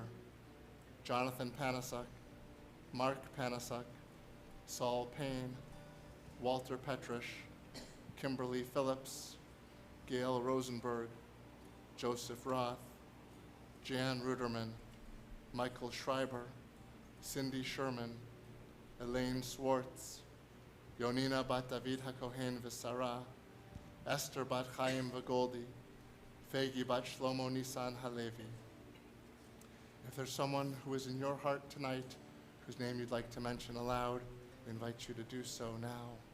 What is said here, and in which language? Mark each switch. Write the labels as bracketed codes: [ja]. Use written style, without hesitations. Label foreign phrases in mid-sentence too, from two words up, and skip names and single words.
[en] Jonathan Panasuk, Mark Panasuk, Saul Payne, Walter Petrish, Kimberly Phillips, Gail Rosenberg, Joseph Roth, Jan Ruderman, Michael Schreiber, Cindy Sherman, Elaine Swartz, Yonina bat David HaKohen V'Sara, Esther bat Chaim Vagoldi, Fegi bat Shlomo Nisan Halevi. If there's someone who is in your heart tonight whose name you'd like to mention aloud, we invite you to do so now.